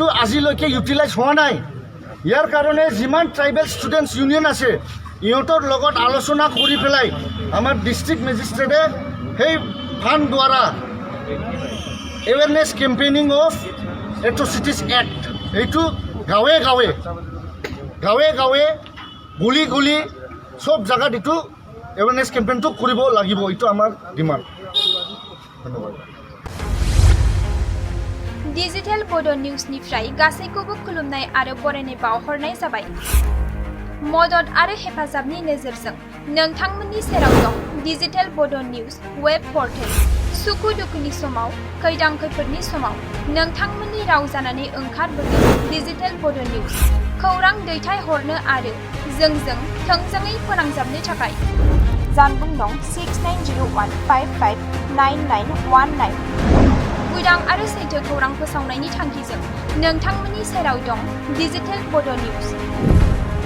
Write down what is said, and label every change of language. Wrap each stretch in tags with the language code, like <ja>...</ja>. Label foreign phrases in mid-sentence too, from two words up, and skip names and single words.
<as>আজিলৈকে ইউটিলাইজ হোৱা নাই ইয়াৰ কাৰণে যিমান ট্ৰাইবেল ষ্টুডেণ্টছ ইউনিয়ন আছে ইহঁতৰ লগত আলোচনা কৰি পেলাই আমাৰ</as> <en>district magistrate</en> <as>সেই ফাণ্ড দ্বাৰা</as> <en>awareness campaigning of atrocities act</en> <as>এইটো গাঁৱে গাঁৱে গলি সব জায়গাত এইটো</as> <en>awareness campaign</en> <as>কৰিব লাগিব এইটো আমাৰ ডিমাণ্ড ধন্যবাদ</as> <brx>डिजिटेल बड' निउसनिफ्राय गासैखौबो खुलुमनाय आरो बरायनाय बावहरनाय जाबाय मदद आरो हेफाजाबनि नोजोरजों नोंथांमोननि सेराव दं डिजिटेल बड' निउस</brx> <en>web portal</en> <brx>सुखु दुखुनि समाव खैदां खैफोदनि समाव नोंथांमोननि राव जानानै ओंखारबोदों डिजिटेल बड' निउस खौरां दैथायहरनो आरो जोंजों थोंजोङै फोनांजाबनो थाखाय जानबुं नं 6901559919 उदां आरो सैथो खौरां फोसावनायनि थांखिजों नोंथांमोननि सेराव दं डिजिटेल बड' निउस</brx>